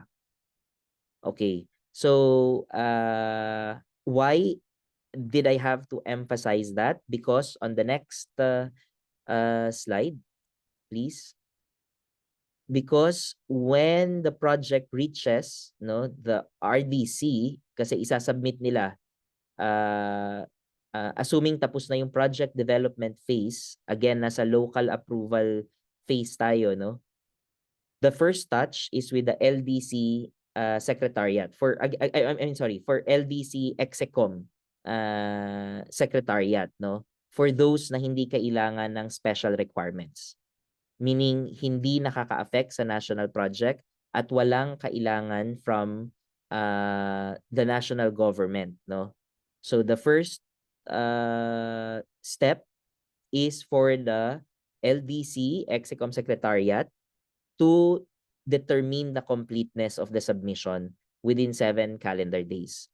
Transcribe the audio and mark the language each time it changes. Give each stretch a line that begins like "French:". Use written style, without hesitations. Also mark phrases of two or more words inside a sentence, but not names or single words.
English: Okay, so why did I have to emphasize that? Because on the next slide, please. Because when the project reaches no the RDC,
Filipino: kasi isasubmit nila
English: assuming
Filipino: tapos na yung
English: project development phase, again nasa local approval phase tayo, no? The first touch is with the LDC secretariat for I'm sorry, for LDC Execom secretariat, no? For those
Filipino: na hindi kailangan ng
English: special requirements. Meaning
Filipino: hindi nakaka-affect sa
English: national project
Filipino: at walang kailangan
English: from the national government, no? So the first step is for the LDC Execom Secretariat to determine the completeness of the submission within 7 calendar days.